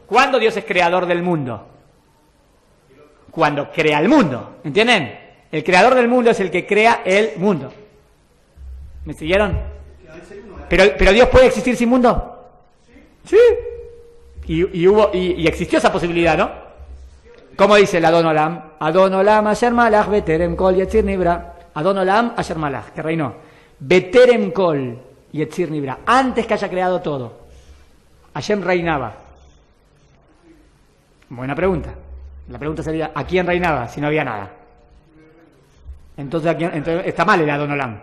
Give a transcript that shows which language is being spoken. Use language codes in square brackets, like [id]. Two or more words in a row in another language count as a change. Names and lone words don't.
[es] ¿Cuándo Dios es creador del mundo? Cuando crea el mundo, ¿entienden? El creador del mundo es el que crea el mundo. ¿Me siguieron? ¿Pero Dios puede existir sin mundo? Sí. Y existió esa posibilidad, ¿no? ¿Cómo dice el Adon Olam? [he] אדון עולם אשר מלך בטרם כל יציר נברא. אדון עולם אשר מלך, [es] que reinó. [he] בטרם כל יציר נברא. [es] Antes que haya creado todo. Hashem reinaba. Buena pregunta. La pregunta sería, ¿a quién reinaba si no había nada? Entonces está mal el Adon Olam.